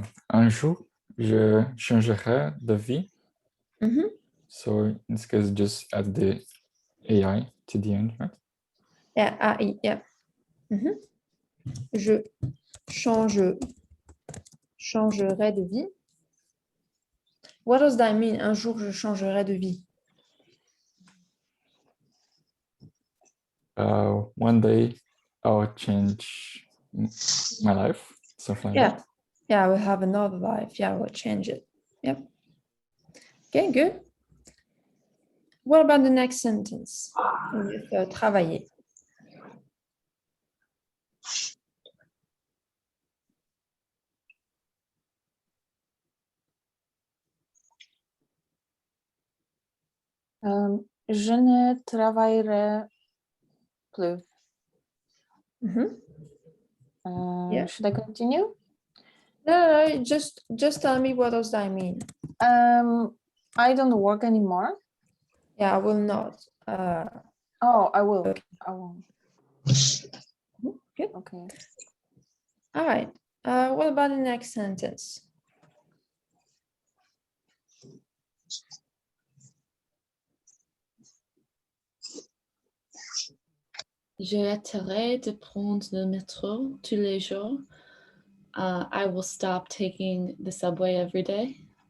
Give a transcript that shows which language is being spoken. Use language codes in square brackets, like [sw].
[fr] Un jour, je changerai de vie. [en] So in this case, just add the AI to the end, right? Yeah, AI, yeah. [fr] Je changerai de vie. [en] What does that mean? [fr] Un jour, je changerai de vie. [en] One day, I'll change my life, something like that. Yeah, I will have another life. Yeah, I will change it. Yep. Okay, good. What about the next sentence? With travailler. [fr] Je ne travaillerai plus. Yeah. [en] Should I continue? No, just tell me what does that mean. I don't work anymore. Yeah, I will not. Oh, I will. Okay. I will. Good. Okay. All right. What about the next sentence? [fr] J'arrêterai de prendre le métro tous les jours. [en] I will stop taking the subway every day.